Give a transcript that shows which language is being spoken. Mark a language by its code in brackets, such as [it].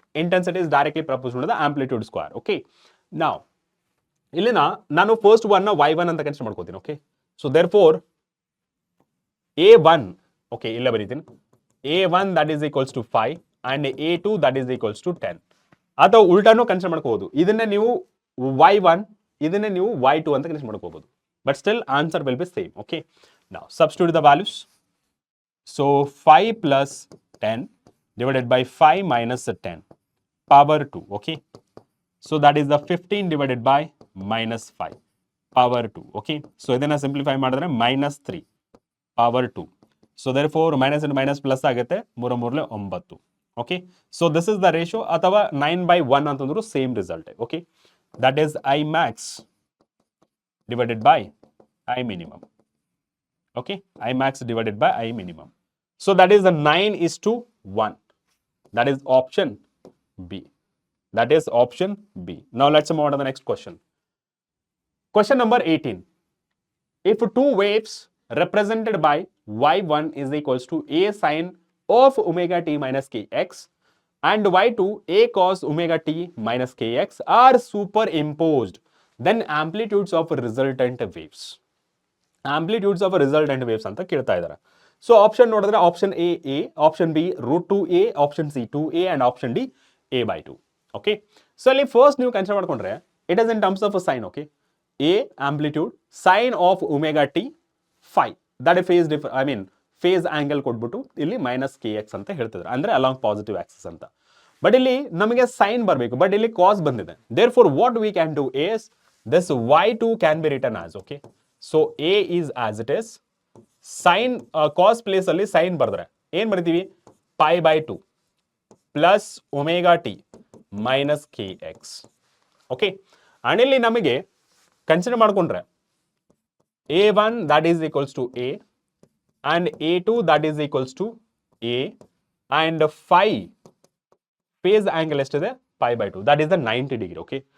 [en] Intensity is directly proportional to the amplitude square. Okay, [kn] ನಾವು ಇಲ್ಲಿನ ನಾನು [en] First one y1 ಅಂತ consider ಮಾಡ್ಕೋತೀನಿ. Okay, so therefore a1, okay, ಇಲ್ಲ ಬರೀತೀನಿ, a1 that is equals to 5 and a2 that is equals to 10. [kn] ಅಥವಾ ಉಲ್ಟಾನು consider ಮಾಡ್ಕೋಬಹುದು. ಇದನ್ನೇ ನೀವು y1, ಇದನ್ನೇ ನೀವು y2 ಅಂತ ಕನ್ಸಿಡರ್ ಮಾಡ್ಕೋಬಹುದು. [en] But still answer will be same. Okay, now substitute the values. So 5 plus 10 divided by 5 minus 10 power 2. Okay, so that is the 15 divided by minus 5 power 2. Okay, so [kn] ಇದನ್ನ [en] simplify ಮಾಡಿದ್ರೆ minus 3 power 2. So therefore minus and minus plus ಆಗುತ್ತೆ, 3 3 9. Okay, so this is the ratio. ಅಥವಾ 9/1 [kn] ಅಂತಂದ್ರು [en] same result. Okay, that is I max divided by I minimum. Okay, I max divided by I minimum. So that is the 9:1. That is option B. That is option B. Now let's move on to the next question. Question number 18. If two waves represented by y1 is equals to a sin of omega t minus kx and y2 a cos omega t minus kx are superimposed, then amplitudes of resultant waves. Amplitudes of resultant waves [kn] ಅಂತ ಕೇಳ್ತಾ ಇದ್ದಾರೆ. [en] So option ನೋಡಿದ್ರೆ option A, option B √2a, option C 2a and option D a/2. Okay, so ಅಲ್ಲಿ first ನೀವು consider ಮಾಡ್ಕೊಂಡ್ರೆ it is in terms of sine. Okay, A amplitude sine of omega T 5, that phase phase angle ಕೊಟ್ಬಿಟ್ಟು ಇಲ್ಲಿ -kx ಅಂತ ಹೇಳ್ತಿದ್ರು, ಅಂದ್ರೆ along positive axis ಅಂತ. But ಇಲ್ಲಿ ನಮಗೆ ಸೈನ್ ಬರಬೇಕು, ಬಟ್ ಇಲ್ಲಿ ಕಾಸ್ ಬಂದಿದೆ. Therefore what we can do is this y2 can be written as, okay. So a is as it is, sine cos place ಅಲ್ಲಿ ಸೈನ್ ಬರೆದ್ರೆ ಏನ್ ಬರಿತೀವಿ, π/2 ಪ್ಲಸ್ ω t ಮೈನಸ್ kx, ಓಕೆ. And ಇಲ್ಲಿ ನಮಗೆ consider ಮಾಡ್ಕೊಂಡ್ರೆ a1 that is equals to a and a2 that is equals to a and phi phase angle ಎಷ್ಟಿದೆ, π/2, that is the 90 degree, okay.